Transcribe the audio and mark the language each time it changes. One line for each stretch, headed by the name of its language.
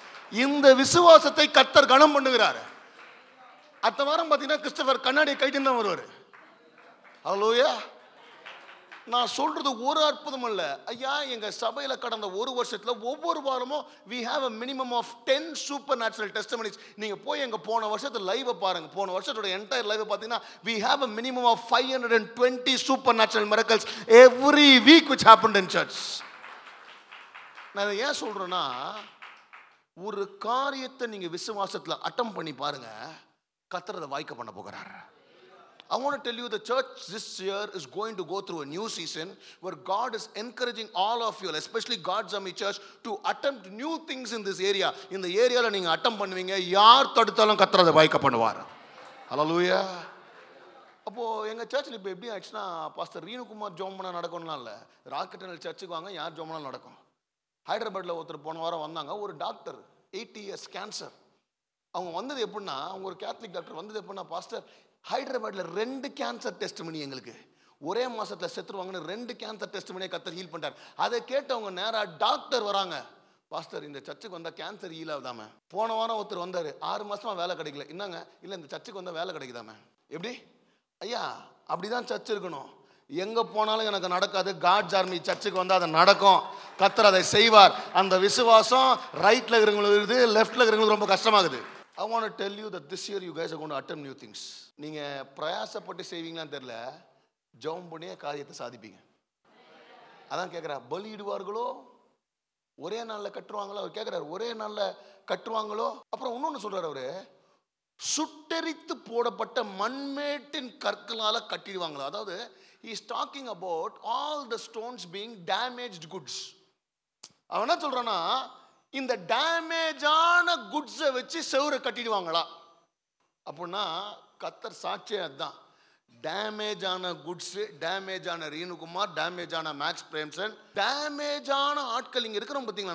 Tamil: இந்த விசுவாசத்தை கர்த்தர் கனம் பண்ணுகிறார். அடுத்த வாரம் பார்த்தீங்கன்னா கிறிஸ்டோபர் கண்ணாடியை கைட்டு தான் வருவார். ஹல்லேலூயா. நான் சொல்றது ஒரு அற்புதம் அல்ல ஐயா. எங்க சபையில கடந்த ஒரு வருஷத்துல ஒவ்வொரு வாரமும்
English: we have a minimum of 10 supernatural testimonies.
Tamil: நீங்க போய் எங்க போன வருஷத்துல லைவ் பாருங்க. போன வருஷத்தோட என்டையர் லைவ் பாத்தீங்கன்னா
English: we have a minimum of 520 supernatural miracles every week which happened in church.
Tamil: நான் ஏன் சொல்றேன்னா, ஒரு காரியத்தை நீங்க விசுவாசத்துல அட்டம் பண்ணி பாருங்க, கர்த்தர் அதை வாய்க்க பண்ண போகிறார்.
English: I want to tell you the church this year is going to go through a new season where God is encouraging all of you, especially God's Army Church, to attempt new things in this area. In the area
Tamil: la neenga attempt பண்ணுவீங்க, யார் தடுத்தாலும் கர்த்தர் அதை வாய்க்க பண்ணுவார். ஹல்லேலூயா. அப்போ எங்க சர்ச்சில் இப்போ எப்படி ஆச்சுன்னா, பாஸ்டர் ரீனுகுமார் ஜோமனா நடக்கணும்லாம் இல்லை, ராக்கெட்டனல் சர்ச்சுக்கு வாங்க, யார் ஜோமனாலும் நடக்கும். ஹைதராபாத்தில் ஒருத்தர் போன வாரம் வந்தாங்க, ஒரு டாக்டர் 80 years கேன்சர். அவங்க வந்தது எப்படின்னா, அவங்க ஒரு கேத்தலிக் டாக்டர் வந்தது எப்படின்னா, பாஸ்டர் ஹைதராபாத்தில் 2 கேன்சர் டெஸ்ட் பண்ணி எங்களுக்கு ஒரே மாசத்துல செத்துருவாங்கன்னு 2 கேன்சர் டெஸ்ட் பண்ணி கர்த்தர் ஹீல் பண்ணிட்டார். அதை கேட்டவங்க நேரா டாக்டர் வராங்க, பாஸ்டர் இந்த சர்ச்சுக்கு வந்தா கேன்சர் ஹீல் ஆகுதாம. போன வாரம் ஒருத்தர் வந்தாரு, 6 மாசமா வேலை கிடைக்கல. என்னங்க, இல்ல இந்த சர்ச்சுக்கு வந்தா வேலை கிடைக்குதாம. எப்படி ஐயா? அப்படிதான் சர்ச் இருக்கணும். எங்க போனாலும் எனக்கு நடக்காது, காட்ஸ் ஆர்மி சர்ச்சுக்கு வந்தா அது நடக்கும். கர்த்தர் அதை செய்வார். அந்த விசுவாசம் ரைட்ல இருக்கிறவங்களுக்கு இருக்குது, லெஃப்ட்ல இருக்கிறவங்களுக்கு ரொம்ப கஷ்டமாகுது.
English: I want to tell you that this year you guys are going to attempt new things.
Tamil: நீங்க பிரயாசப்பட்டு செய்வீங்களான்னு தெரியல, ஜெபம் பண்ணியே காரியத்தை சாதிப்பீங்க. அதான் கேட்குறார், பலியிடுவார்களோ ஒரே நாளில் கட்டுவாங்களோ? அவர் கேட்குறாரு, ஒரே நாளில் கட்டுவாங்களோ? அப்புறம் இன்னொன்று சொல்றாரு அவரு, சுட்டெரித்து போடப்பட்ட மண்மேட்டின் கற்களால கட்டிடுவாங்களோ? அதாவது
English: he is talking about all the stones being damaged goods.
Tamil: அவன் என்ன சொல்றானா, இந்த டேமேஜான குட்ஸை வச்சு செவுரை கட்டிடுவாங்களா அப்படின்னா, கர்த்தர் சாட்சியே அதுதான். டேமேஜான குட்ஸ், டேமேஜான ரீனுகுமார், டேமேஜான மேக்ஸ் பிரேம்சன், டேமேஜான ஆட்கள் இங்க இருக்கிறோம் பார்த்தீங்களா.